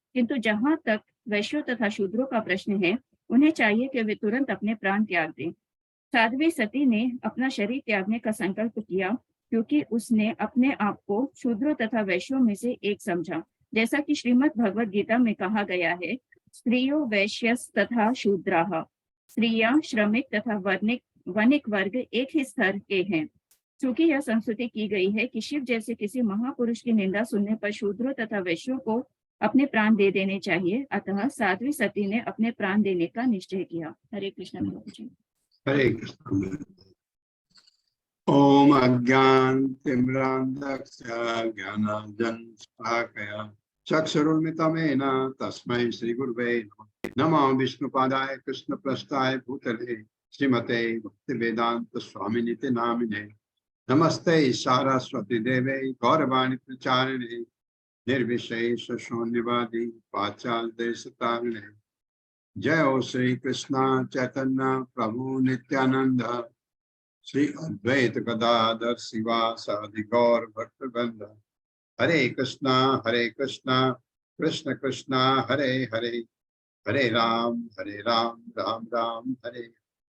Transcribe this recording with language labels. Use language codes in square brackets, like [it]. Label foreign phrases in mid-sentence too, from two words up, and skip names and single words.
[hi] किंतु जहां तक वैश्यों तथा शूद्रों का प्रश्न है, उन्हें चाहिए कि वे तुरंत अपने प्राण त्याग दें। साध्वी सती ने अपना शरीर त्यागने का संकल्प किया क्योंकि उसने अपने आप को शूद्रों तथा वैश्यों में से एक समझा। जैसा कि श्रीमद् भगवद गीता में कहा गया है, [sa] स्त्रियो वैश्यस तथा शूद्राः, [hi] स्त्रियां श्रमिक तथा वणिक वर्ग एक ही स्तर के हैं। चूंकि यह संस्तुति की गई है कि शिव जैसे किसी महापुरुष की निंदा सुनने पर शूद्रों तथा वैश्यों को अपने प्राण दे देने चाहिए, अतः साध्वी सती ने अपने प्राण देने का निश्चय किया। हरे कृष्ण प्रभु जी। हरे कृष्ण। [sa] ओम अज्ञानतिमिरान्धस्य ज्ञानाञ्जनशलाकया चक्षुरुन्मिलितं तस्मै श्रीगुरुवे नमः। नमो विष्णुपादाय कृष्णप्रेष्ठाय भूतले श्रीमते भक्तिवेदांत स्वामिनिति नामिने। नमस्ते सारस्वती देवे गौरवाणी प्रचारिणे निर्विशेष शून्यवादी पाश्चात्य देशतारिणे। जय हो श्री कृष्ण चैतन्य प्रभु नित्यानंद श्री अद्वैत गदाधर शिवासादि गौर भक्तवृंद। हरे कृष्णा कृष्ण कृष्णा हरे हरे, हरे राम राम राम हरे।